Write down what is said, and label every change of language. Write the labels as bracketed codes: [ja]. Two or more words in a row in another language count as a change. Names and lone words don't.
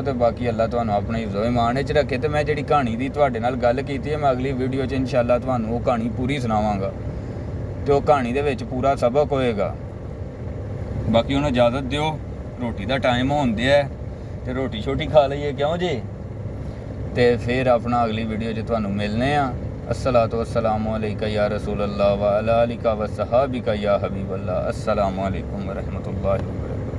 [pa] تو باقی اللہ تہانوں اپنے حفظ و ایمان چ رکھے۔ تو میں جہڑی کہانی دی تہاڈے نال گل کیتی اے، میں اگلی ویڈیو چ انشاءاللہ تہانوں او کہانی پوری سناواں گا، تو او کہانی دے وچ پورا سبق ہووے گا. باقی ہن اجازت دیو، روٹی دا ٹائم ہون دیا اے، تو روٹی شوٹی کھا لئیے، کیوں جی. تو فیر اپنا اگلی ویڈیو چ تہانوں ملنے آں. [ar] الصلاة والسلام عليك يا رسول الله وعلى آلك وصحابتك يا حبيب الله. السلام عليكم ورحمة الله وبركاته.